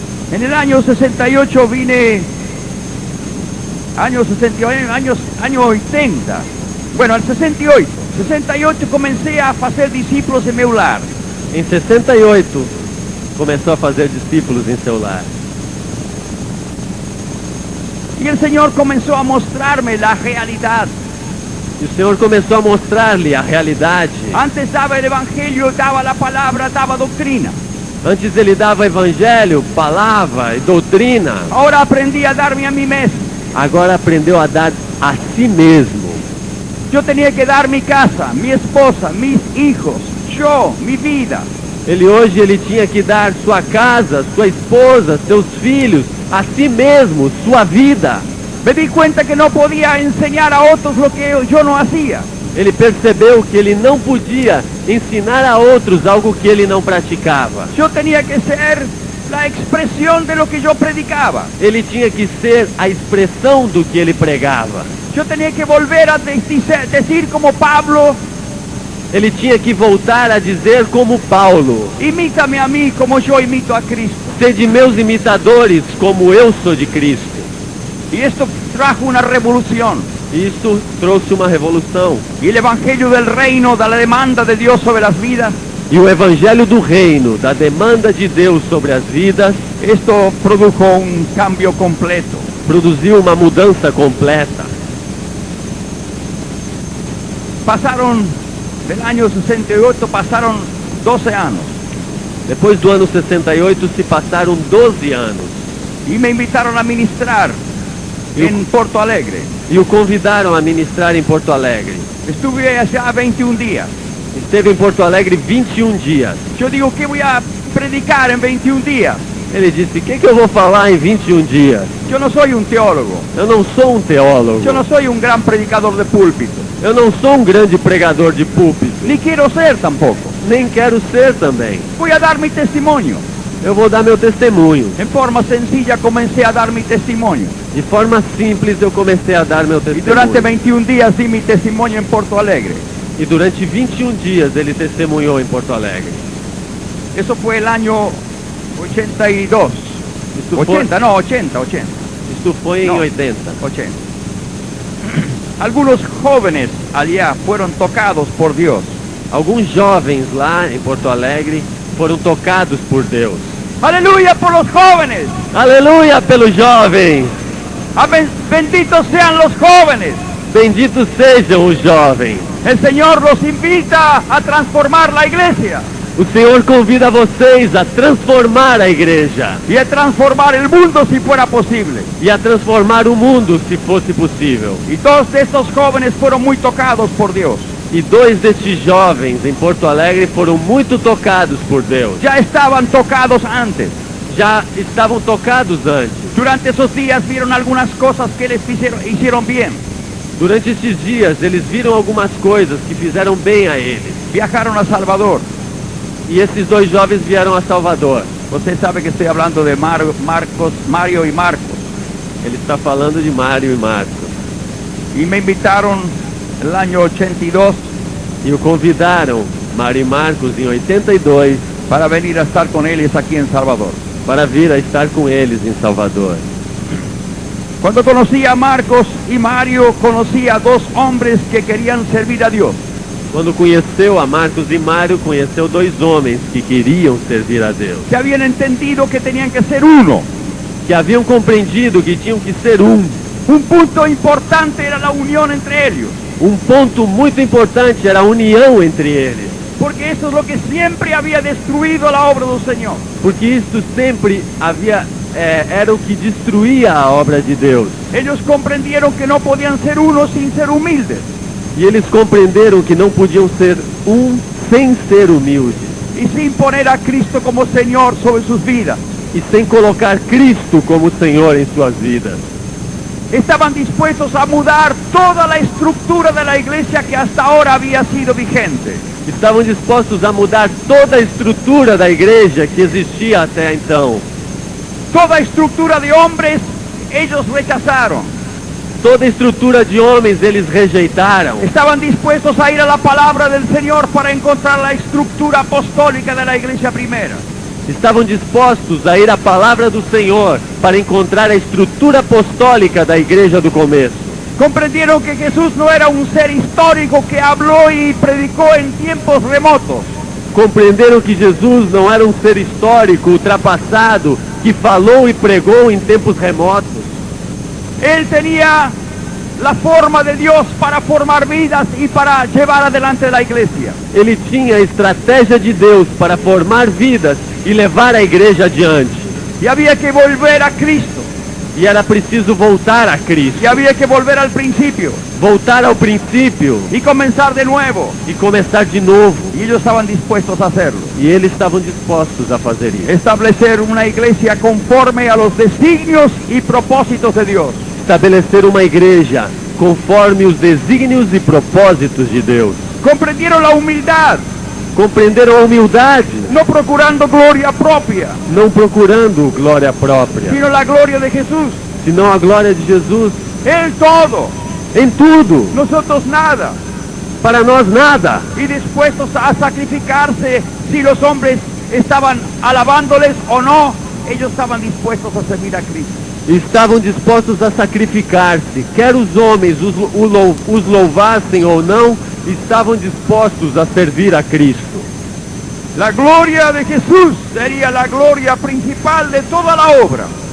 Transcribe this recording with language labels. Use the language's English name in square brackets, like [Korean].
[Spanish] En el año 68 vine, año 80, bueno, el 68 comencé a hacer discípulos en mi lar. [Portuguese] Em 68, começou a fazer discípulos em seu lar. [Spanish] Y el Señor comenzó a mostrarme la realidad. [Portuguese] E o Senhor começou a mostrar-lhe a realidade. [Spanish] Antes daba el Evangelio, daba la palabra, daba doctrina. [Portuguese] Antes ele dava evangelho, palavra e doutrina. [Spanish] Ahora aprendí a darme a mí mismo. [Portuguese] Agora aprendeu a dar a si mesmo. [Spanish] Yo tenía que dar mi casa, mi esposa, mis hijos, yo, mi vida. [Portuguese] Ele tinha que dar sua casa, sua esposa, seus filhos, a si mesmo, sua vida. [Spanish] Me di cuenta que no podía enseñar a otros lo que yo no hacía. [Portuguese] Ele percebeu que ele não podia ensinar a outros algo que ele não praticava. [Spanish] Yo tenía que ser la expresión de lo que yo predicaba. [Portuguese] Ele tinha que ser a expressão do que ele pregava. [Spanish] Yo tenía que volver a decir como Pablo, [Portuguese] Ele tinha que voltar a dizer como Paulo: [Spanish] imítame a mí como yo imito a Cristo. [Portuguese] sede meus imitadores como eu sou de Cristo. [Spanish] Y esto trajo una revolución. [Portuguese] Isso trouxe uma revolução. [Spanish] Y el evangelio del reino, de la demanda de Dios sobre las vidas, [Portuguese] E o evangelho do reino, da demanda de Deus sobre as vidas, [Spanish] esto produjo un cambio completo. [Portuguese] produziu uma mudança completa. [Spanish] Pasaron, del año 68, pasaron 12 años. [Portuguese] Depois do ano 68 se passaram 12 anos. [Spanish] Y me invitaron a ministrar en Porto Alegre. [Portuguese] E o convidaram a ministrar em Porto Alegre. [Spanish] Estuve allá 21 días. [Portuguese] Esteve em Porto Alegre 21 dias. [Spanish] Yo digo, ¿qué voy a predicar en 21 días? [Portuguese] Ele disse: o que eu vou falar em 21 dias? [Spanish] Yo no soy un teólogo. [Portuguese] Eu não sou um teólogo. [Spanish] Yo no soy un gran predicador de púlpito. [Portuguese] Eu não sou um grande pregador de púlpito. [Spanish] Ni quiero ser tampoco. [Portuguese] Nem quero ser também. [Spanish] Voy a dar mi testimonio. [Portuguese] eu vou dar meu testemunho. [Spanish] En forma sencilla comencé a dar mi testimonio. [Portuguese] De forma simples eu comecei a dar meu [Spanish] Y durante [Portuguese] testemunho. [Spanish] 21 días di mi testimonio en Porto Alegre. [Portuguese] E durante 21 dias ele testemunhou em Porto Alegre. [Spanish] Eso fue el año 82. [Portuguese] Isso foi, [Spanish] 80, no, 80. [Portuguese] isso foi em Não. 80. 80. [Spanish] Algunos jóvenes allá fueron tocados por Dios. [Portuguese] Alguns jovens lá em Porto Alegre foram tocados por Deus. [Spanish] Aleluya por los jóvenes. [Portuguese] Aleluia pelos jovens! [Spanish] Amén. Benditos sean los jóvenes. [Portuguese] Benditos sejam os jovens! [Spanish] El Señor los invita a transformar la iglesia [Portuguese] O Senhor convida vocês a transformar a igreja [Spanish] y a transformar el mundo si fuera posible. [Portuguese] e a transformar o mundo se fosse possível. [Spanish] Y todos estos jóvenes fueron muy tocados por Dios. [Portuguese] E dois destes jovens em Porto Alegre foram muito tocados por Deus. [Spanish] Ya estaban tocados antes. [Portuguese] Já estavam tocados antes. [Spanish] Durante esos días vieron algunas cosas que les hicieron bien. [Portuguese] Durante estes dias, eles viram algumas coisas que fizeram bem a eles. [Spanish] Viajaron a Salvador. [Portuguese] E esses dois jovens vieram a Salvador. [Spanish] Usted sabe que estoy hablando de Mario y Marcos. [Portuguese] Ele está falando de Mário e Marcos. [Spanish] Y me invitaron el año 82 [Portuguese] E o convidaram, Mário e Marcos, em 82, [Spanish] para venir a estar con ellos aquí en Salvador. [Portuguese] para vir a estar com eles em Salvador. [Spanish] Cuando conocí a Marcos y Mario, conocí a dos hombres que querían servir a Dios. [Portuguese] Quando conheceu a Marcos e Mário, conheceu dois homens que queriam servir a Deus. [Spanish] Que habían entendido que tenían que ser uno. [Portuguese] Que haviam compreendido que tinham que ser um. [Spanish] Un punto importante era la unión entre ellos. [Portuguese] Um ponto muito importante era a união entre eles. [Spanish] Porque eso es lo que siempre había destruido la obra del Señor. [Portuguese] Porque isso sempre era o que destruía a obra de Deus. [Spanish] Ellos comprendieron que no podían ser uno sin ser humildes. [Portuguese] E eles compreenderam que não podiam ser um sem ser humildes. [Spanish] Y sin poner a Cristo como Señor sobre sus vidas. [Portuguese] E sem colocar Cristo como Senhor em suas vidas. [Spanish] Estaban dispuestos a mudar toda la estructura de la iglesia que hasta ahora había sido vigente. [Portuguese] Estavam dispostos a mudar toda a estrutura da igreja que existia até então. [Spanish] Toda a estructura de hombres ellos rechazaron. [Portuguese] Toda a estrutura de homens eles rejeitaram. [Spanish] Estaban dispuestos a ir a la palabra del Señor para encontrar la estructura apostólica de la iglesia primera. [Portuguese] Estavam dispostos a ir à palavra do Senhor para encontrar a estrutura apostólica da igreja do começo. [Spanish] Comprendieron que Jesús no era un ser histórico que habló y predicó en tiempos remotos. [Portuguese] Compreenderam que Jesus não era um ser histórico, ultrapassado, que falou e pregou em tempos remotos. [Spanish] Él tenía la forma de Dios para formar vidas y para llevar adelante la iglesia. [Portuguese] Ele tinha a estratégia de Deus para formar vidas e levar a igreja adiante. [Spanish] Y había que volver a Cristo. [Portuguese] E era preciso voltar a Cristo. [Spanish] Y había que volver al principio. [Portuguese] Voltar ao princípio [Spanish] Y comenzar de nuevo. [Portuguese] e começar de novo. [Spanish] Y ellos estaban dispuestos a hacerlo. [Portuguese] E eles estavam dispostos a fazer isso. [Spanish] Establecer una iglesia conforme a los designios y propósitos de Dios. [Portuguese] Estabelecer uma igreja conforme os desígnios e propósitos de Deus. [Spanish] Comprendieron la humildad, [Portuguese] Compreenderam a humildade, [Spanish] no procurando gloria propia, [Portuguese] não procurando glória própria, [Spanish] sino la gloria de Jesús. [Portuguese] senão a glória de Jesus [Spanish] Él todo, [Portuguese] em tudo. [Spanish] nosotros nada. [Portuguese] Para nós nada. [Spanish] Y dispuestos a sacrificarse si los hombres estaban alabándoles o no, ellos estaban dispuestos a servir a Cristo. [Portuguese] Estavam dispostos a sacrificar-se, quer os homens os louvassem ou não, estavam dispostos a servir a Cristo. [Spanish] La gloria de Jesús sería la gloria principal de toda la obra.